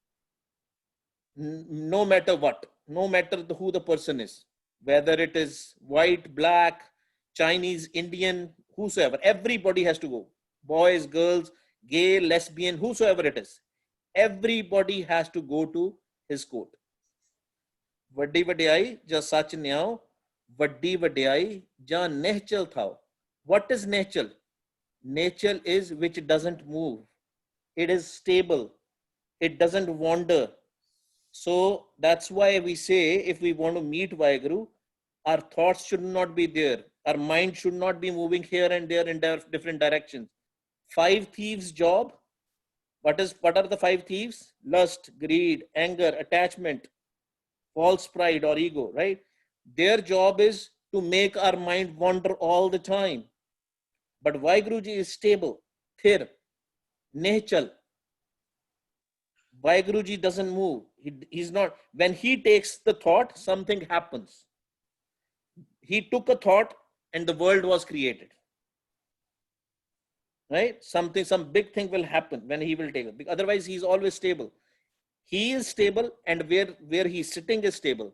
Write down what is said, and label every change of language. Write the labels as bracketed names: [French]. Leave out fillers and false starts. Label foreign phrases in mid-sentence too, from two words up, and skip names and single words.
[English] No matter what, no matter who the person is, whether it is white, black, Chinese, Indian, whosoever, everybody has to go. Boys, girls, gay, lesbian, whosoever it is, everybody has to go to his court. [Punjabi] ਵੱਡੀ ਵਡਿਆਈ ਜਾਂ ਸੱਚ ਨਿਆਓ, ਵੱਡੀ ਵਡਿਆਈ ਜਾਂ ਨਿਹਚਲ ਥਾਓ. [English] What is nechal? Nechal is which doesn't move. It is stable. It doesn't wander. So that's why we say if we want to meet Vaheguru, our thoughts should not be there. Our mind should not be moving here and there in different directions. 5 thieves' job. What are the 5 thieves? Lust, greed, anger, attachment, false pride or ego, right? Their job is to make our mind wander all the time. But Vaheguruji is stable, [Punjabi] thir, nehchal. [English] Vaheguruji doesn't move. He's not, when he takes the thought, something happens. He took a thought and the world was created. Right? Some big thing will happen when he will take it. Otherwise, he's always stable. He is stable, and where he's sitting is stable.